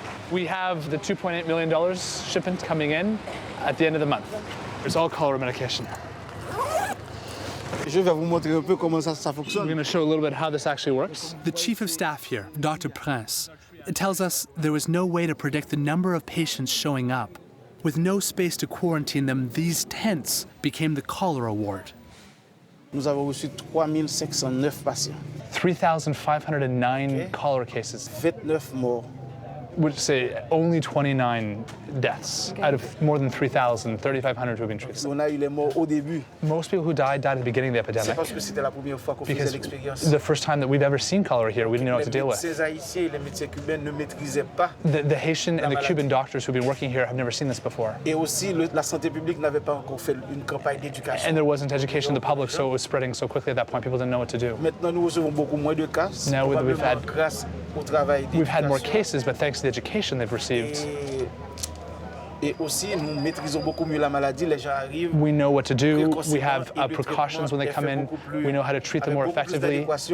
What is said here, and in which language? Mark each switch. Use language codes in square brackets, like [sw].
[en] We have the $2.8 million shipment coming in at the end of the month. It's all cholera medication. [fr] Je vais vous montrer un peu comment ça fonctionne. [en] We're going to show a little bit how this actually works. The chief of staff here, Dr. Prince, tells us there was no way to predict the number of patients showing up. With no space to quarantine them, these tents became the cholera ward. [fr] Nous avons reçu 3509 patients. [en] 3,509 cholera cases. [fr] 29 morts. [en] Would say only 29 deaths out of more than 3,000, 3,500 who have been treated. [fr] On a eu les morts au début. [en] Most people who died at the beginning of the epidemic. [fr] C'est parce que c'était la première fois qu'on faisait l'expérience. [en] The first time that we've ever seen cholera here, we didn't know what to deal with. [fr] Les Haïtiens et les médecins cubains ne maîtrisaient pas. [en] The Haitian and the Cuban doctors who've been working here have never seen this before. [fr] Et aussi, la santé publique n'avait pas encore fait une campagne d'éducation. [en] And there wasn't education to the public, so it was spreading so quickly at that point, people didn't know what to do. [fr] Maintenant, nous recevons beaucoup moins de cas. [en] Now we've had [fr] grâce au travail [en] more cases, but thanks to the education they've received. [fr] Et aussi, nous maîtrisons beaucoup mieux la maladie. Les gens arrivent. [en] We know what to do. We have precautions when they come in. We know how to treat them more effectively.